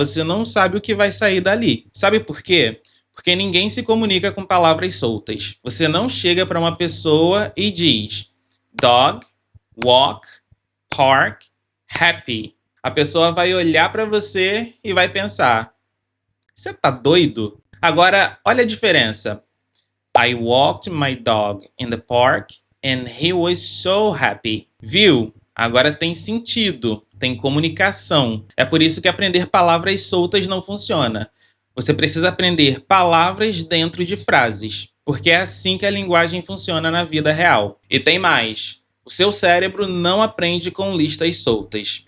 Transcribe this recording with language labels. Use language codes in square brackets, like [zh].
[pt] Você não sabe o que vai sair dali. Sabe por quê? Porque ninguém se comunica com palavras soltas. Você não chega para uma pessoa e diz dog, walk, park, happy. A pessoa vai olhar para você e vai pensar: você tá doido? Agora, olha a diferença. [en] I walked my dog in the park and he was so happy. [pt] Viu? Agora tem sentido, tem comunicação. É por isso que aprender palavras soltas não funciona. Você precisa aprender palavras dentro de frases, porque é assim que a linguagem funciona na vida real. E tem mais. O seu cérebro não aprende com listas soltas.